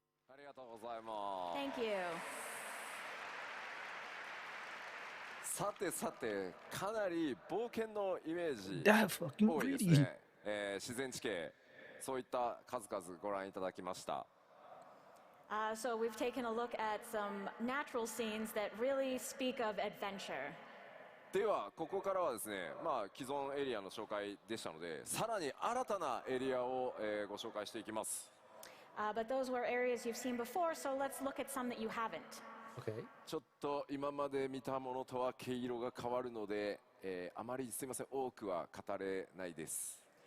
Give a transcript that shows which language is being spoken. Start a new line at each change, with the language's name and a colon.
Japanese: ありがとうございます。
English: Thank you.
Japanese: さてさて、かなり冒険のイメージ
English: That fucking
Japanese: 多いです
English: greedy.
Japanese: ね。自然地形、そういった数々ご覧いただきました。
English: So we've taken a look at some natural scenes that really speak of adventure.
Japanese: ではここからはですね、まあ既存エリアの紹介でしたので、さらに新たなエリアを、ご紹介していきます。
English: But those were areas you've seen before, so let's look at some that you haven't. Okay.
Japanese: ちょっと今まで見たものとは毛色が変わるので、あまりすみません、多くは語れないです。